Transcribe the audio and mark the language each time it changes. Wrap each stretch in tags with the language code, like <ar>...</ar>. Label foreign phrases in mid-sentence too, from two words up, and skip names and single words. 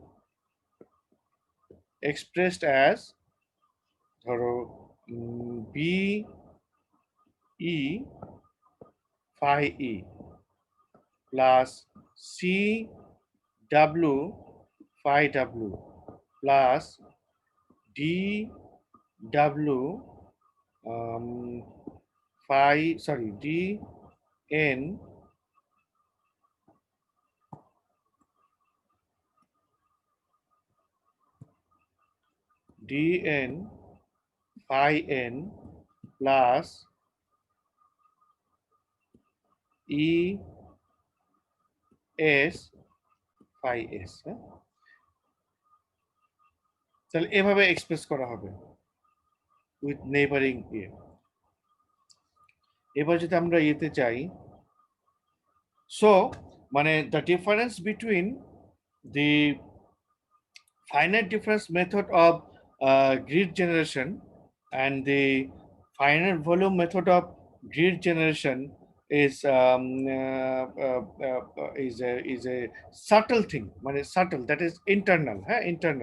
<en>expressed as ধরো B E phi E plus C W phi W plus D W phi, sorry, D N phi N plus E S phi S,</en> <bn>তাহলে এভাবে এক্সপ্রেস করা হবে</bn> <en>with neighbouring</en> <bn>এ। এবার যদি আমরা এতে চাই, সো মানে</bn> <en>the difference between the finite difference method of grid generation and the finite volume method of grid generation is is a subtle thing, subtle, that is internal, internal.</en>